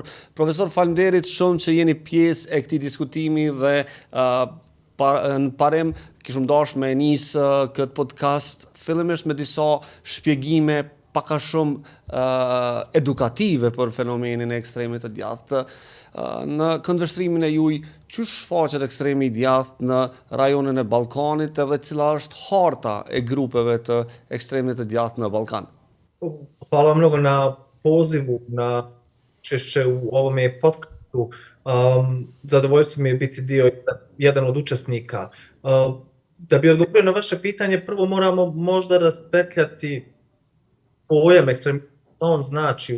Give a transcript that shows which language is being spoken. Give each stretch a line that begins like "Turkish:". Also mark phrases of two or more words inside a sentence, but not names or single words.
Albanian: Profesor, faleminderit shumë që jeni pjesë e këtij diskutimi dhe në parim kishim dashur me nis këtë podcast fillimisht me disa shpjegime pak a shumë edukative për fenomenin e ekstremit të djathtë. Në këndvështrimin e juaj, çu shfaqet ekstremi i djathtë në rajonin e Ballkanit edhe cila është harta e grupeve të ekstremit të djathtë në Ballkan?
Bosnian: Hvala mnogo na pozivu, na učešće u ovome podcastu. Zadovoljstvo mi je biti jedan od učesnika. Da bi odgovorio na vaše pitanje, prvo moramo možda raspetljati pojam ekstremizma, što on znači.